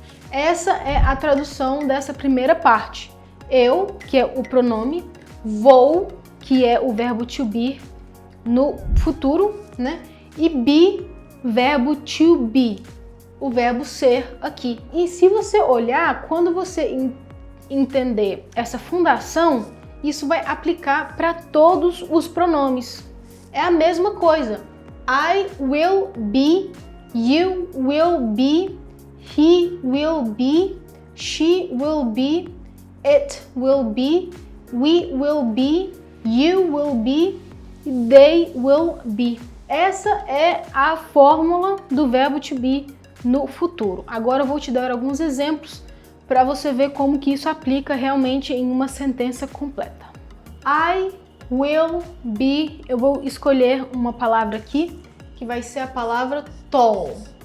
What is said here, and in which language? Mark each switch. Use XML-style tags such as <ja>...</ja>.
<pt>Essa é a tradução dessa primeira parte. Eu, que é o pronome, vou, que é o verbo to be no futuro, né? E be, verbo to be, o verbo ser aqui. E se você olhar, quando você entender essa fundação, isso vai aplicar para todos os pronomes. É a mesma coisa.</pt> <en>I will be, you will be, he will be, she will be, it will be, we will be, you will be, they will be.</en> <pt>Essa é a fórmula do verbo to be no futuro. Agora eu vou te dar alguns exemplos para você ver como que isso aplica realmente em uma sentença completa.</pt> <en>I will be,</en> <pt>eu vou escolher uma palavra aqui, que vai ser a palavra tall.</pt>